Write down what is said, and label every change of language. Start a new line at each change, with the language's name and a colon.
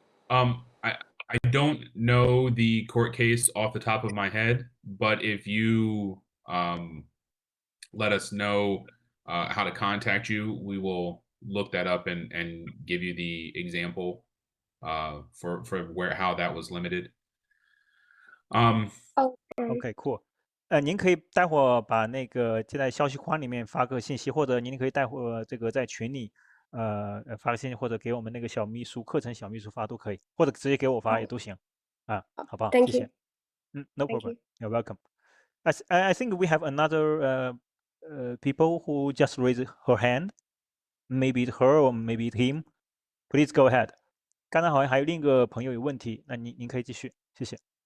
English: I don't know the court case off the top of my head, but if you let us know how to contact you, we will look that up and give you the example for how that was limited. OK, cool.
Chinese: 您可以待会儿把那个就在消息框里面发个信息，或者您可以待会儿这个在群里发个信息，或者给我们那个小秘书课程小秘书发都可以，或者直接给我发也都行啊，好不好？谢谢。
English: No problem. You're welcome. I think we have another people who just raised her hand. Maybe it's her or maybe it's him. Please go ahead.
Chinese: 刚才好像还有另一个朋友有问题，那您可以继续，谢谢。